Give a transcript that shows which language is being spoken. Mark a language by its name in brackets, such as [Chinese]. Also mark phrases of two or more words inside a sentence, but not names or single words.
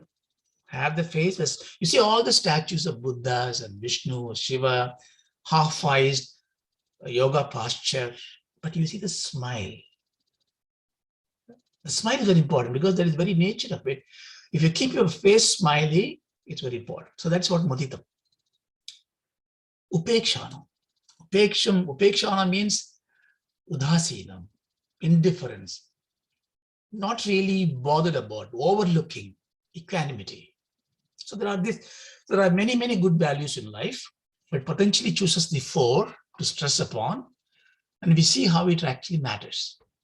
[English] Have the face as you see all the statues of Buddhas and Vishnu, Shiva, half-faced yoga posture, but you see the smile. The smile is very important because that is very nature of it. If you keep your face smiley, it's very important. So that's what Mudita. Upekshana. Upekshana means udhasinam, indifference, not really bothered about, overlooking, equanimity. So there are many, many good values in life, but Patanjali chooses the 4 to stress upon, and we see how it actually matters.